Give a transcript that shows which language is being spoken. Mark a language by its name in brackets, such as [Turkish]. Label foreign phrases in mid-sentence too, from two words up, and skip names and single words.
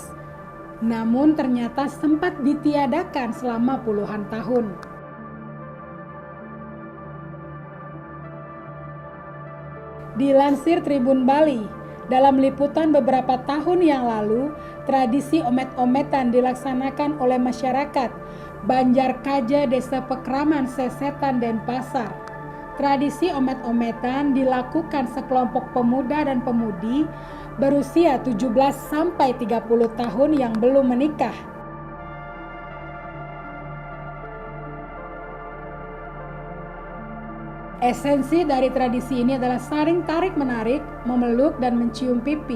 [Indonesian] Namun ternyata sempat ditiadakan selama puluhan tahun. Dilansir Tribun Bali, dalam liputan beberapa tahun yang lalu, tradisi omet-ometan dilaksanakan oleh masyarakat Banjar Kaja Desa Pekraman Sesetan Denpasar. Tradisi omet-ometan dilakukan sekelompok pemuda dan pemudi berusia 17 sampai 30 tahun yang belum menikah. Esensi dari tradisi ini adalah saling tarik-menarik, memeluk, dan mencium pipi.